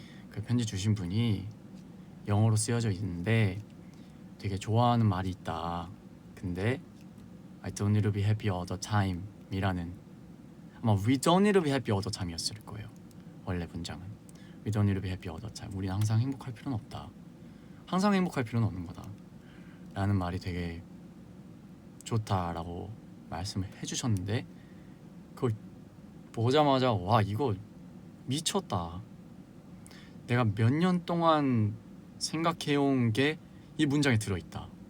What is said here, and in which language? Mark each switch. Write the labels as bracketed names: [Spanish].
[Korean] 그 편지 주신 분이 영어로 쓰여져 있는데 되게 좋아하는 말이 있다. 근데 [English] I don't need to be happy all the time [Korean] 이라는, 아마 [English] We don't need to be happy all the time [Korean] 이었을 거예요. 원래 문장은 [English] We don't need to be happy all the time. [Korean] 우린 항상 행복할 필요는 없다. 항상 행복할 필요는 없는 거다 라는 말이 되게 좋다라고 말씀을 해주셨는데, 그걸 보자마자 와, 이거 미쳤다. 내가 몇 년 동안 생각해온 게 이 문장에 들어있다.